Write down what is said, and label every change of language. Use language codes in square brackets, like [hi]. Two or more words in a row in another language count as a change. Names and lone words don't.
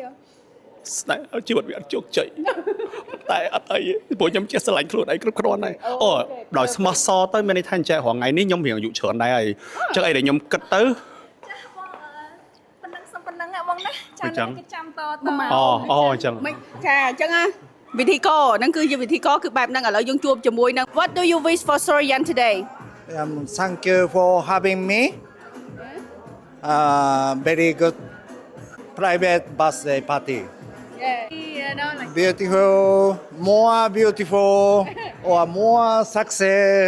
[km] ស្នេហាជីវិតវាអត់ជោគជ័យតែអត់អីព្រោះខ្ញុំចេះស្រឡាញ់ខ្លួនឯងគ្រប់គ្រាន់ហើយអូដោយស្មោះសរទៅមានន័យថាអញ្ចឹងរងថ្ងៃនេះខ្ញុំរៀងអាយុច្រើនដែរហើយអញ្ចឹងអីដែលខ្ញុំគិតទៅ ប៉ុណ្ណឹងបងណាចាំគេចាំត អូអញ្ចឹង មិនចាអញ្ចឹងណាវិធីកហ្នឹងគឺជាវិធីកគឺបែបហ្នឹងឥឡូវយើងជួបជាមួយនឹង [en] What do you wish for Sorian today Thank you for having me very good private birthday party. Yeah. You know, like Beautiful, more beautiful, or more success.